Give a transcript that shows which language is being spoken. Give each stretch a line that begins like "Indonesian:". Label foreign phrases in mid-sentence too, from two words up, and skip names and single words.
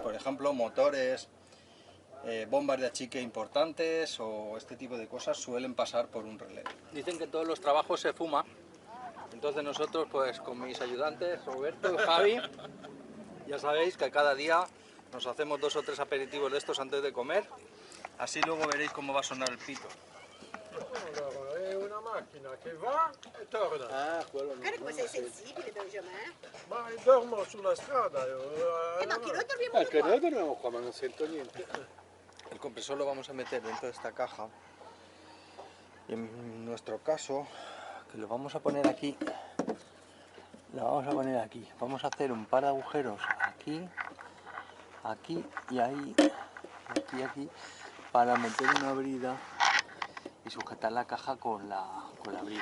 Spanish: Por ejemplo, motores, bombas de achique importantes o este tipo de cosas suelen pasar por un relé. Dicen que en todos los trabajos se fuma, entonces nosotros pues con mis ayudantes, Roberto y Javi, ya sabéis que cada día nos hacemos 2 o 3 aperitivos de estos antes de comer, así luego veréis cómo va a sonar el pito.
Italian: Allora, è una macchina che va e torna. Ah, quello non Magari può essere sensibile, Benjamin. Ma dormo sulla strada. Ma che noi dormiamo Anche qua. noi dormiamo qua, ma non sento niente.
Spanish: El compresor lo vamos a meter dentro de esta caja y en nuestro caso, que lo vamos a poner aquí, vamos a hacer un par de agujeros aquí, aquí y ahí, aquí, para meter una brida y sujetar la caja con la brida.